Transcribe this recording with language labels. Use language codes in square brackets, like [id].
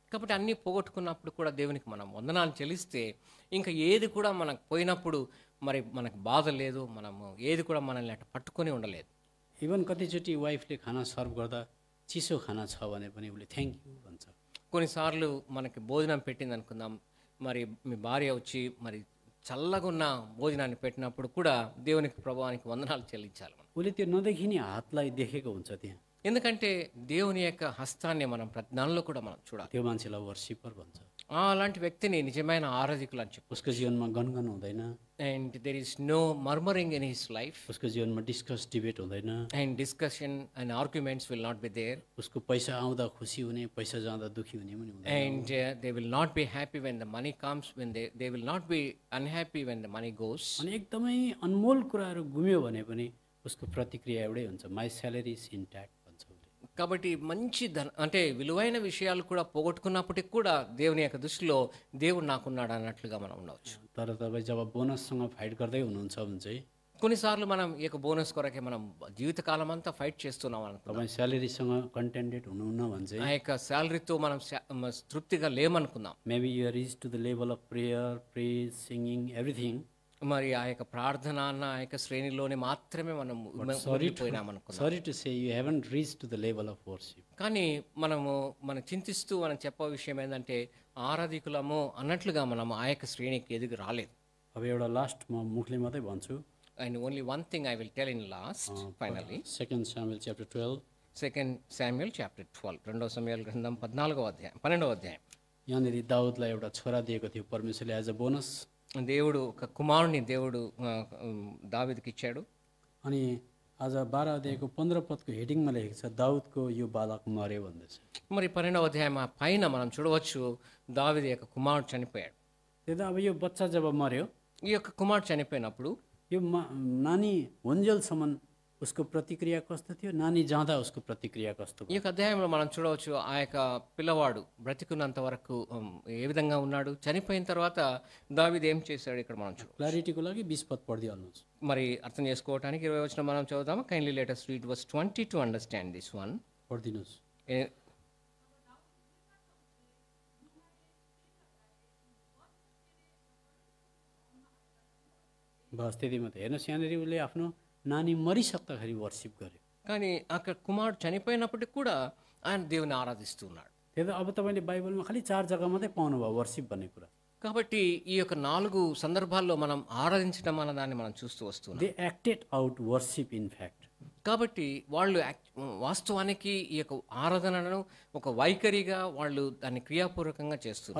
[te] కాబట్టి అన్నీ పోగొట్టుకున్నప్పుడు కూడా దేవునికి మనం వందనాలు చెల్లిస్తే ఇంకా ఏది కూడా మనకు పోయినప్పుడు మరి మనకు బాధ లేదు, మనము ఏది కూడా మనల్ని అట్లా పట్టుకొని ఉండలేదు. [ne] इभन कतिचोटि वाइफले खाना सर्भ गर्दा चिसो खाना छ भने पनि उसले थ्याङ्क यू भन्छ. [te] కొన్నిసార్లు మనకి భోజనం పెట్టింది అనుకుందాం, మరి మీ భార్య వచ్చి మరి చల్లగా ఉన్న భోజనాన్ని పెట్టినప్పుడు కూడా దేవునికి ప్రభువానికి వందనాలు చెల్లించాలి మనం. [ne] उसले त्यो नदेखिने हातलाई देखेको हुन्छ त्यहाँ. [te] ఎందుకంటే దేవుని యొక్క హస్తాన్ని మనం ప్రతి దానిలో కూడా మనం చూడాలి. [ne] त्यो मान्छेलाई वर्सिपर भन्छ. [te] అలాంటి వ్యక్తిని నిజమైన ఆరాధికులు అని చెప్పు. [ne] उसको जीवनमा गनगन हुँदैन, [en] and there is no murmuring in his life, [ne] उसको जीवनमा डिस्कस डिबेट हुँदैन, [en] and discussion and arguments will not be there, [ne] उसको पैसा आउँदा खुसी हुने पैसा जाँदा दुखी हुने पनि हुँदैन. [en] and they will not be happy when the money comes, when they will not be unhappy when the money goes. [ne] अनि एकदमै अनमोल कुराहरू गुम्यो भने पनि उसको प्रतिक्रिया एउटै हुन्छ, [en] my salary is intact [ne] भन्छ उसले. [te] కాబట్టి మంచి అంటే విలువైన విషయాలు కూడా పోగొట్టుకున్నప్పటికి కూడా దేవుని యొక్క దృష్టిలో దేవుడు నాకున్నాడు అన్నట్లుగా మనం ఉండవచ్చు. [ne] तर तपाईँ जब बोनससँग फाइट गर्दै हुनुहुन्छ भने चाहिँ [te] కొన్నిసార్లు మనం ఈ యొక్క బోనస్ కొరకే మనం జీవితకాలం అంతా ఫైట్ చేస్తున్నాం అనుకుంటాం. [ne] तपाईँ स्यालेरीसँग कन्टेन्टेड हुनुहुन्न भने चाहिँ [te] ఆ యొక్క శాలరీతో మనం తృప్తిగా లేమనుకుందాం. [en] Maybe you are reach to the level of prayer, praise, singing, everything. [te] మరి ఆ యొక్క ప్రార్థన అన్న ఆ యొక్క శ్రేణిలోనే మాత్రమే మనం పోయినాం అనుకున్నాం. [en] Sorry to say you haven't reach to the level of worship. [te] కానీ మనం చింతిస్తూ మనం చెప్పే విషయం ఏంటంటే ఆరాధికులము అన్నట్లుగా మనం ఆ యొక్క శ్రేణికి ఎదిగి రాలేదు. [ne] अब एउटा लास्ट म मुखले मात्रै भन्छु. [en] And only one thing I will tell in last, finally. 2 Samuel chapter 12. 2 Samuel chapter 12. [te] 2 సమూయేలు గ్రంథం 12వ అధ్యాయం 12వ అధ్యాయం. [ne] यहाँनिर दाउदलाई एउटा छोरा दिएको थियो परमेश्वरले [en] As a bonus. [te] దేవుడు ఒక కుమారుని దేవుడు దావీదుకి ఇచ్చాడు. [ne] अनि आज 12 अध्यायको 15 पदको हेडिङमा लेखेको छ दाउदको यो बालक मर्यो भन्दैछ. [te] మరి 12వ अध्यायमा పైన మనం చూడవచ్చు దావీదు యొక్క కుమారుడు చనిపోయాడు. [ne] त्यही त अब यो बच्चा जब मर्यो, [te] ఈ యొక్క కుమారుడు చనిపోయినప్పుడు [ne] यो नानी हुन्जेलसम्म उसको प्रतिक्रिया कस्तो थियो, नानी जाँदा उसको प्रतिक्रिया कस्तो [te] ఈ యొక్క అధ్యాయంలో మనం చూడవచ్చు ఆ యొక్క పిల్లవాడు బ్రతికున్నంత వరకు ఏ విధంగా ఉన్నాడు, చనిపోయిన తర్వాత దావీదు ఏం చేశాడు ఇక్కడ మనం చూడవచ్చు. [ne] क्ल्यारिटीको लागि 20 पद पढिदिहाल्नुहोस्. [te] మరి అర్థం చేసుకోవడానికి 20 వచనం మనం చదువుదాము. [en] Kindly let us read verse 20 to understand this one. [ne] पढिदिनुहोस्. बस त्यति मात्रै. हेर्नुहोस् यहाँनिर उसले आफ्नो नानी मरिसक्दाखेरि वर्सिप गर्यो. [te] కానీ అక్కడ కుమారుడు చనిపోయినప్పటికీ కూడా ఆయన దేవుని ఆరాధిస్తున్నాడు. [ne] त्यही त अब तपाईँले बाइबलमा खालि 4 जग्गा मात्रै पाउनुभयो वर्सिप भन्ने कुरा. [te] కాబట్టి ఈ యొక్క 4 సందర్భాల్లో మనం ఆరాధించడం అన్న దాన్ని మనం చూస్తూ వస్తున్నాం. [en] They acted out worship in fact. [te] కాబట్టి వాళ్ళు వాస్తవానికి ఈ యొక్క ఆరాధనను ఒక వైఖరిగా వాళ్ళు దాన్ని క్రియాపూర్వకంగా చేస్తున్నారు.